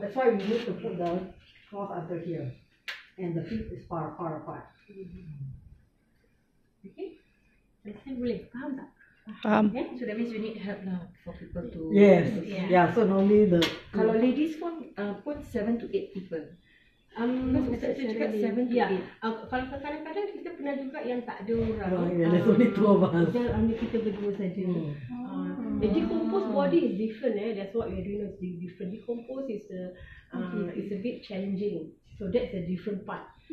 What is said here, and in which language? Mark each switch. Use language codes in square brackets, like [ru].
[en] That's why we need to put the cloth under here, and the feet is far apart. [ms] Okay. Understand boleh? Faham tak? Faham. [en] So that means you need help lah for people to. Yes. Yeah. So normally [ms] Kalau ladies pun 7 to 8 people. Ustaz cakap 7 to 8. Kalau kadang-kadang kita pernah juga yang tak ada orang. [en] there's only 2 of us. [ms] Yang hanya kita berdua saja. [en] The decomposed body is different. That's what we're doing is different. Decompose is a bit challenging. So that's a different part.